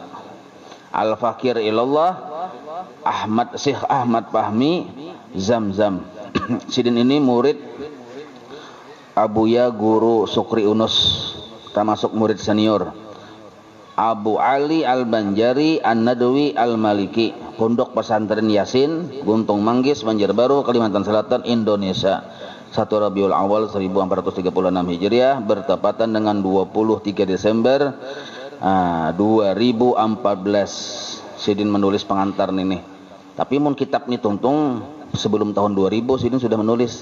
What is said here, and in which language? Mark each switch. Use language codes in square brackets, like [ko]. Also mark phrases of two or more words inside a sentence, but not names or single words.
[ar] Al-Fakir ilallah [id] Syekh Ahmad Fahmi Zamzam. Sidin ini murid Abuya Guru Sukri Unus, termasuk murid senior. Abu Ali Al-Banjari An-Nadwi Al-Maliki, Pondok Pesantren Yasin, Guntung Manggis, Banjarbaru, Kalimantan Selatan, Indonesia. 1 Rabiul Awal 1436 Hijriah bertepatan dengan 23 Desember 2014. [bjn] Sidin menulis pengantar ini. Tapi mun kitab ini tuntung sebelum tahun 2000 Sidin sudah menulis.